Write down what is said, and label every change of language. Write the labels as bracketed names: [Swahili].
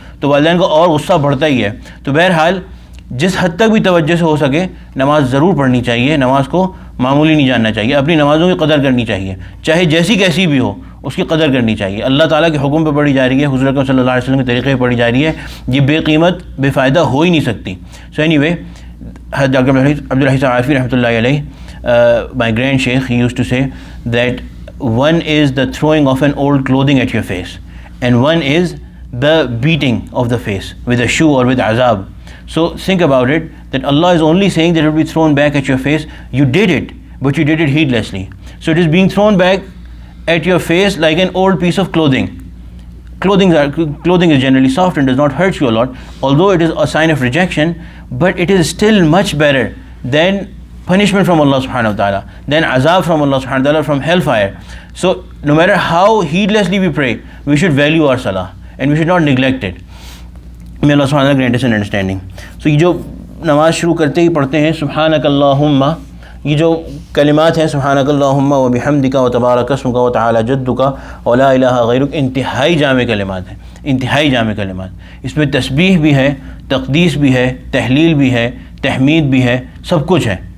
[Urdu] تو والدین کو اور غصہ بڑھتا ہی ہے. تو بہرحال جس حد تک بھی توجہ سے ہو سکے نماز ضرور پڑھنی چاہیے، نماز کو معمولی نہیں جاننا چاہیے، اپنی نمازوں کی قدر کرنی چاہیے، چاہے جیسی کیسی بھی ہو اس کی قدر کرنی چاہیے. اللہ تعالیٰ کے حکم پہ پڑھی جا رہی ہے، حضور اکرم صلی اللہ علیہ وسلم کے طریقے پہ پڑھی جا رہی ہے، یہ بے قیمت بے فائدہ ہو ہی نہیں سکتی. [English] So anyway doctor Abdul Hai صاحب عارفی رحمۃ اللہ علیہ، my grand sheikh, he used to say that one is the throwing of an old clothing at your face and one is the beating of the face with a shoe or with azab. So think about it, that Allah is only saying that it will be thrown back at your face. You did it, but you did it heedlessly. So it is being thrown back at your face like an old piece of clothing. Clothing is generally soft and does not hurt you a lot, although it is a sign of rejection, but it is still much better than punishment from Allah subhanahu wa ta'ala, than azab from Allah subhanahu wa ta'ala, from hellfire. So no matter how heedlessly we pray, we should value our salah and we should not neglect it. May Allah subhanahu wa ta'ala grant us an understanding. [Urdu] So یہ جو نماز شروع کرتے ہی پڑھتے ہیں سبحانک اللہم، یہ جو کلمات ہیں سبحانک اللہم و بحمدک و تبارک اسمک و تعالی جدک و لا الہ غیرک، انتہائی جامع کلمات ہیں، انتہائی جامع کلمات. اس میں تسبیح بھی ہے، تقدیس بھی ہے، تحلیل بھی ہے، تحمید بھی ہے، سب کچھ ہے.